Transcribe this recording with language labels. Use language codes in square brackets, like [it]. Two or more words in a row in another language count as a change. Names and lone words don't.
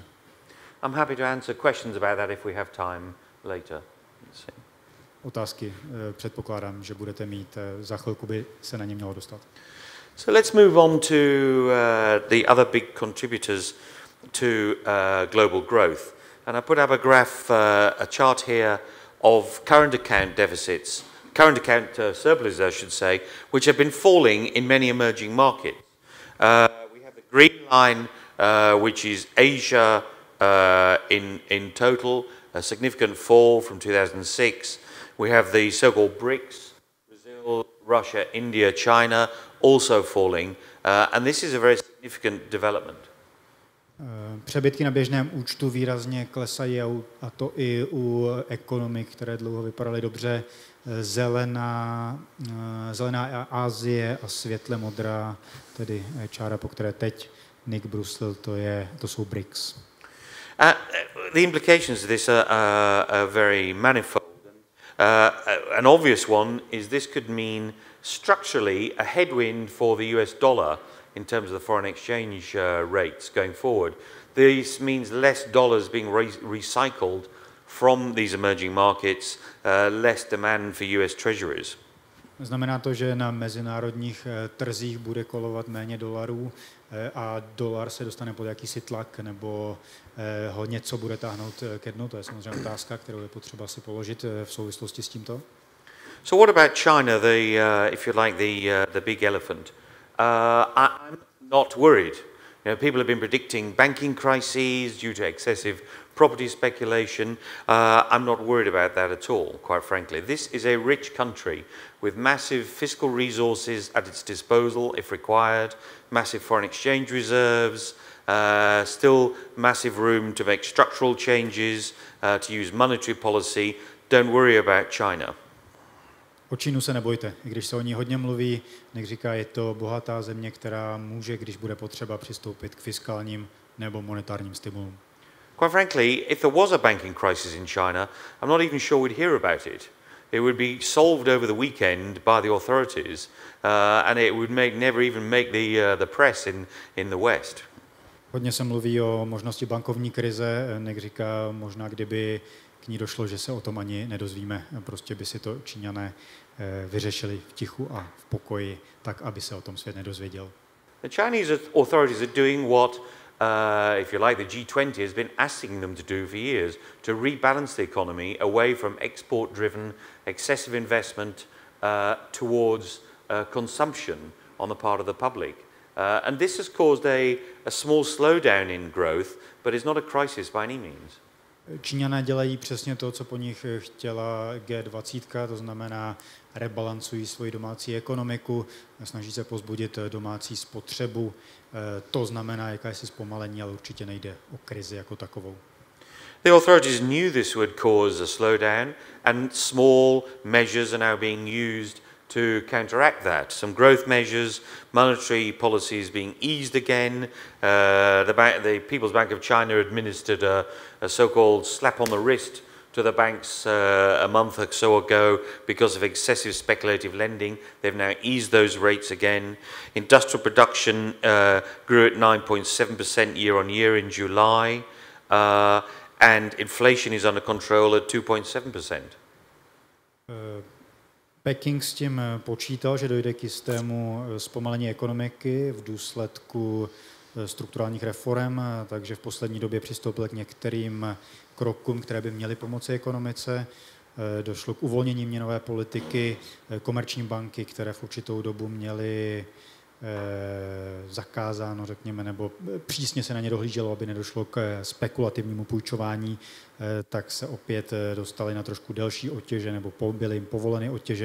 [en] I'm happy to answer questions about that if we have time later. [cs] Otázky předpokládám, že budete mít, za chvilku by se na ně mělo dostat. [en] So let's move on to the other big contributors to global growth. And I put up a graph, a chart here of current account deficits, current account surpluses, I should say, which have been falling in many emerging markets. We have the green line, which is Asia in total, a significant fall from 2006. We have the so-called BRICS, Brazil, Russia, India, China, also falling. And this is a very significant development. [cs] Přebytky na běžném účtu výrazně klesají a to i u ekonomik, které dlouho vypadaly dobře. Zelená Asie a světle modrá, tedy čára, po které teď Nick bruslil, to jsou BRICS. [en] The implications of this are very manifold. An obvious one is this could mean structurally a headwind for the US dollar in terms of the foreign exchange rates going forward. This means less dollars being recycled from these emerging markets, less demand for US treasuries. [cs] Znamená to, že na mezinárodních trzích bude kolovat méně dolarů a dolar se dostane pod jakýsi tlak, nebo ho něco bude táhnout ke dnu. To je samozřejmě otázka, kterou je potřeba si položit v souvislosti s tímto. [en] So what about China, if you like, the big elephant? I'm not worried. You know, people have been predicting banking crises due to excessive property speculation. I'm not worried about that at all, quite frankly. This is a rich country with massive fiscal resources at its disposal if required, massive foreign exchange reserves, still massive room to make structural changes, to use monetary policy. Don't worry about China. [cs] O Čínu se nebojte, i když se o ní hodně mluví, Nick říká, je to bohatá země, která může, když bude potřeba, přistoupit k fiskálním nebo monetárním stimulům. [en] Quite frankly, if there was a banking crisis in China, I'm not even sure we'd hear about it. It would be solved over the weekend by the authorities, and it would never even make the press in the West. [cs] Hodně se mluví o možnosti bankovní krize, Nick říká, možná kdyby k ní došlo, že se o tom ani nedozvíme. Prostě by si to Číňané vyřešili v tichu a v pokoji, tak, aby se o tom svět nedozvěděl. [en] The Chinese authorities are doing what, if you like, the G20 has been asking them to do for years, to rebalance the economy away from export-driven, excessive investment towards consumption on the part of the public. And this has caused a small slowdown in growth, but it's not a crisis by any means. [cs] Číňané dělají přesně to, co po nich chtěla G20, to znamená rebalancují svoji domácí ekonomiku, snaží se povzbudit domácí spotřebu. To znamená jakési zpomalení, ale určitě nejde o krizi jako takovou. [en] The authorities knew this would cause a slowdown, and small measures are now being used to counteract that. Some growth measures, monetary policies being eased again. The People's Bank of China administered a so-called slap on the wrist to the banks a month or so ago because of excessive speculative lending. They've now eased those rates again. Industrial production grew at 9.7% year on year in July, and inflation is under control at 2.7%. [cs] Peking s tím počítal, že dojde k jistému zpomalení ekonomiky v důsledku strukturálních reform, takže v poslední době přistoupil k některým krokům, které by měly pomoci ekonomice. Došlo k uvolnění měnové politiky, komerční banky, které v určitou dobu měly zakázáno, řekněme, nebo přísně se na ně dohlíželo, aby nedošlo k spekulativnímu půjčování, tak se opět dostali na trošku delší otěže, nebo byly jim povoleny otěže.